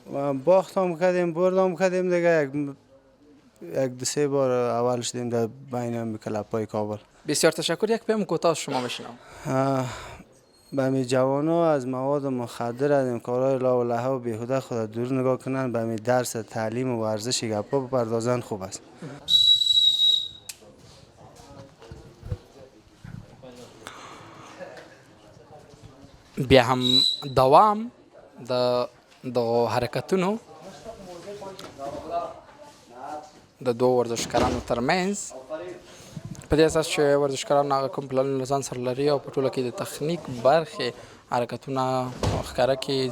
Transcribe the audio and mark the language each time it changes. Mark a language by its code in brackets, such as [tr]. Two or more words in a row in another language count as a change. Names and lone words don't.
[fa] باخت هم کردیم، برد هم کردیم دیگه. یک دو سه بار اول شدیم در بین کلب‌های کابل. بسیار تشکر. یک پیام کوتاه شما بشنوم. به می جوانا از مواد مخدر، از این کارهای لا و لها و بیهوده خود دور نگاه کنن، به می درس تعلیم و ورزش گپا بپردازن خوب است. [ps] بیا هم دوام د حرکتونو د دوه ورزشکارانو ترمنځ په دې اساس چې ورزشکاران هغه کوم پلانونه له ځان سره لري او په ټوله کې د تخنیک برخې حرکتونه ښکاره کړي.